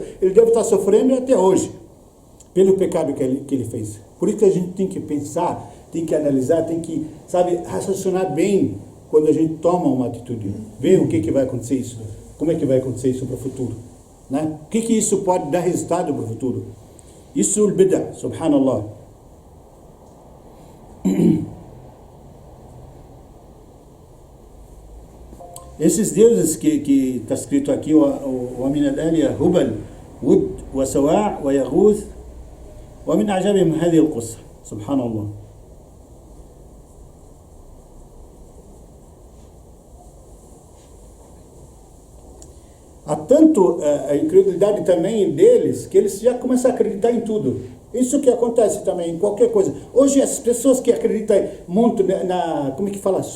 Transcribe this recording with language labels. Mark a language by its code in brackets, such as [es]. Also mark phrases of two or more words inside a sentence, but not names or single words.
[pt] Ele deve estar sofrendo até hoje pelo pecado que ele fez. Por isso que a gente tem que pensar, tem que analisar, tem que, raciocinar bem quando a gente toma uma atitude. Ver o que vai acontecer isso. Como é que vai acontecer isso para o futuro? Né? O que isso pode dar resultado para o futuro? Isso é o bid'ah, subhanallah. Esses deuses que está escrito aqui, o [ar] من الآلهة هبل وود وسواع ويغوث ومن أعجبهم هذه القصة سبحان الله. [pt] Há tanto a incredulidade também deles, que eles já começam a acreditar em tudo. Isso que acontece também em qualquer coisa. Hoje as pessoas que acreditam muito como é que fala?